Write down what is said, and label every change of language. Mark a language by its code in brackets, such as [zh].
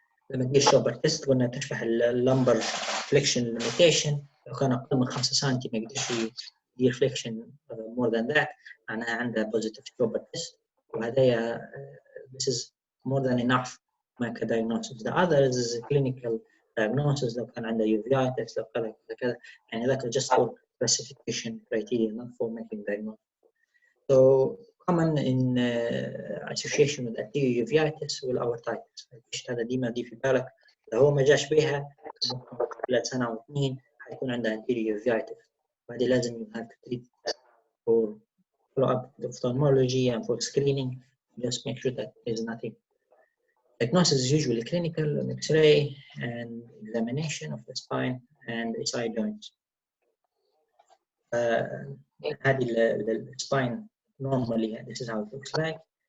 [ar] لما تدير شوبر تيست قلنا تشبه اللمبر فليكشن ليميتيشن، لو كان اقل من 5 سم ما يقدرش يدير فليكشن مور ذان ذات معناها عنده بوزيتيف شوبر تيست، وهذا [en] this is more than enough marker diagnosis. The others is clinical diagnosis [ar] لو كان عنده [en] uveitis [ar] لو كذا يعني ذاك [en] just for classification criteria not for making diagnosis. So common in association with anterior uveitis والARTHRITIS. [ar] هذا ديما دي في بالك، لو هو ما جاش بها خلال سنة أو 2 حيكون عنده anterior uveitis، وهذه لازم [en] you have to treat for follow-up ophthalmology and for screening. Just make sure that there is nothing. Diagnosis is usually clinical, X-ray and examination of the spine and SI joints. [ar] هذه الspine normally [en] this is how it looks like.